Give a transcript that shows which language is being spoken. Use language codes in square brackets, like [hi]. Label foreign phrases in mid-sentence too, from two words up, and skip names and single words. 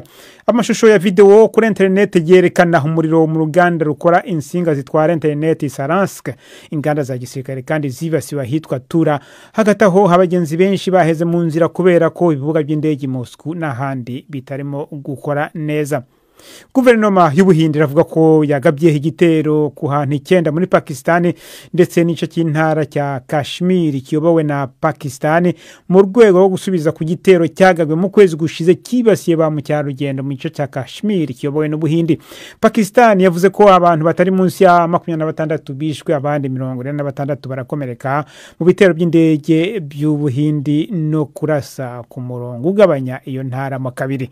[rw] Amashusho ya video kuri internet yerekana umuriro mu ruganda rukora insinga zitwara internet Saransk, inganda za gisirikare kandi zibasiwe hitwa Tura. Hagati aho abagenzi benshi baheze mu nzira kubera ko ibibuga by'indege Moscow n'ahandi bitarimo gukora neza. Guverinoma y'Ubuhindi iravuga ko yagabye igitero ku hantu 9 muri Pakistan ndetse n'ico cy'intara cya Kashmir kiyobowe na Pakistan mu rwego rwo gusubiza ku gitero cyagabwe mu kwezi gushize kibasiye ba mu cyarugendo mu gice cya Kashmir kiyobowe n'Ubuhindi. Pakistan yavuze ko abantu batari munsi ya 26 bishwe, abandi 46 barakomereka mu bitero by'indege by'Ubuhindi no kurasa ku murongo ugabanya iyo ntara mu kabiri.